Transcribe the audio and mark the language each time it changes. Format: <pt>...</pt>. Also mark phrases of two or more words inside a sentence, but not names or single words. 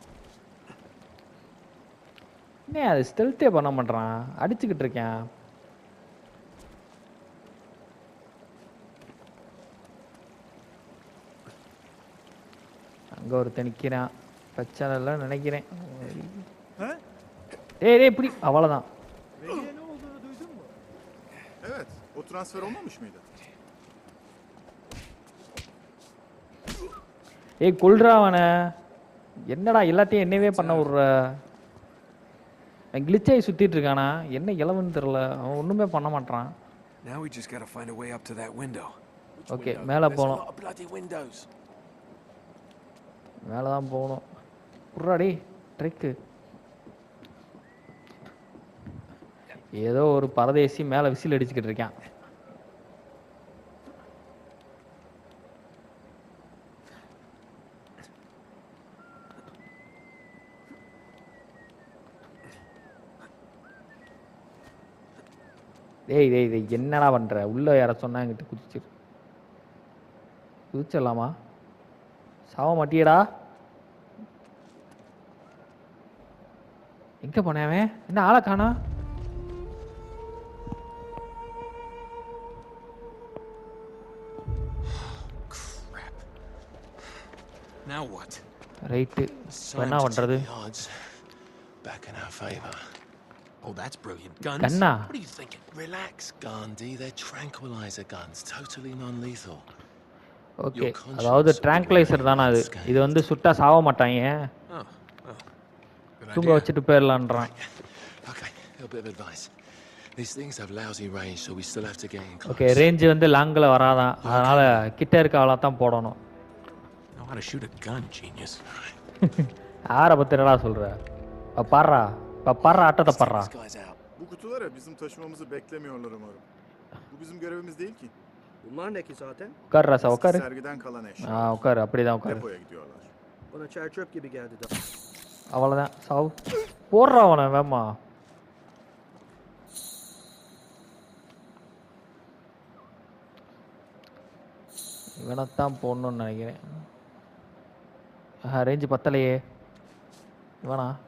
<ta>என்ன அது ஸ்டெல்த்தே பண்ண மாட்டேறான். அடிச்சுக்கிட்டு இருக்கேன். அங்கே ஒருத்தன் நிற்கிறான். பிரச்சனை இல்லைன்னு நினைக்கிறேன். டேய் டேய் இப்படி அவ்வளோதான்.</ta> <tr>Veli'ye ne olduğunu duydun mu? Evet, o transfer olmamış mıydı?</tr> <ta>ஏய் கொல்றா அவனை. என்னடா எல்லாத்தையும் என்னவே பண்ண விட்ற? கிளிச்சாகி சுற்றிட்டு இருக்கானா? என்ன இளவுன்னு தெரில. அவன் ஒன்றுமே பண்ண மாட்டான்.</ta> <en>Now we just gotta find a way up to that window.</en> <ta>ஓகே, மேலே</ta> <en>There's a</en> <ta>போகணும்.</ta> <en>lot of bloody windows.</en> <ta>மேலே தான் போகணும். புறாடி ட்ரெக்கு. ஏதோ ஒரு பரதேசி மேலே விசில் அடிச்சுக்கிட்டு இருக்கான். டேய் டேய் டேய் என்னடா பண்ணுற? உள்ளே யார சொன்னா என்கிட்ட குதிச்சிரு. குதிச்சிடலாமா? சாவ மாட்டியடா. எங்கே போனேன்? என்ன ஆளை காணா?</ta> <en>Crap. Now what?</en> <ta>ரைட்டு, இப்போ என்ன பண்ணுறது?</ta> <en>Odds back in our favor. Oh, that's brilliant. Guns?</en> <ta>கண்ணா?</ta> <en>What are you thinking? Relax, Gandhi. They're tranquilizer guns, totally non-lethal.</en> <ta>ஓகே, அதாவது ட்ராங்குலைசர் தானே அது. இது வந்து சுட்டா சாவ மாட்டாங்க,</ta> <en>Oh, well, good</en> <ta>தூங்க</ta> <en>idea.</en> <ta>வச்சுட்டு போயிடலான்றான்.</ta> <en>Okay, a little bit of advice. These things have lousy range, so we still have to get in</en> <ta>ஓகே,</ta> <en>close.</en> <ta>ரேஞ்சு வந்து லாங்கில் வராதான், அதனால் கிட்ட இருக்க ஆளை தான் போடணும்.</ta> <en>Know how to shoot a gun, genius.</en> <ta>யாரை பற்றி என்னடா சொல்கிற? இப்போ பாடுறா, இப்போ பாடுறா, ஆட்டத்தை பாடுறா.</ta> <en>This guy's out.</en> <tr>Bu kutulara bizim taşımamızı beklemiyorlar umarım. Bu bizim görevimiz değil ki. Bunlar ne ki zaten?</tr> <ta>உட்காரு ராசா,</ta> <tr>Eski</tr> <ta>உட்காரு.</ta> <tr>sergiden kalan eşya.</tr> <ta>உட்காரு, அப்படி தான் உட்காரு.</ta> <tr>Depoya gidiyorlar. Bana çer çöp gibi geldi de.</tr> <ta>அவ்வளோதான், சாவு. போடுறா அவனை வேமா. இவனைத்தான் போடணும்னு நினைக்கிறேன். ரேஞ்சு பத்தலையே இவனா.</ta>